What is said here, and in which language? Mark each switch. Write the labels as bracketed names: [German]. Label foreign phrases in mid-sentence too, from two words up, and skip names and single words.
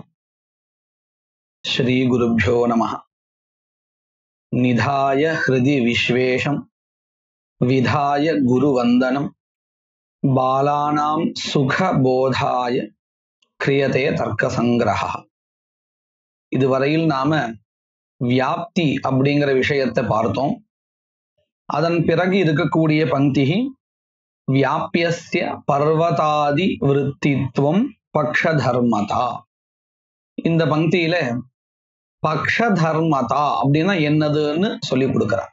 [Sanskrit] श्री गुरुभ्यो नमः। निधाय हृदि विश्वेशं विधाय गुरुवंदनं बालानां सुखबोधाय क्रियते तर्कसंग्रहः। [Tamil] இதுவரையில் நாம வியாப்தி அப்படிங்கிற விஷயத்தை பார்த்தோம். அதன் பிறகு இருக்கக்கூடிய பங்கி [Sanskrit] व्याप्यस्य पर्वतादि वृत्तित्वं पक्षधर्मता. [Tamil] இந்த பங்கியில பக்ஷதர்மதா அப்படின்னா என்னதுன்னு சொல்லி கொடுக்கிறார்.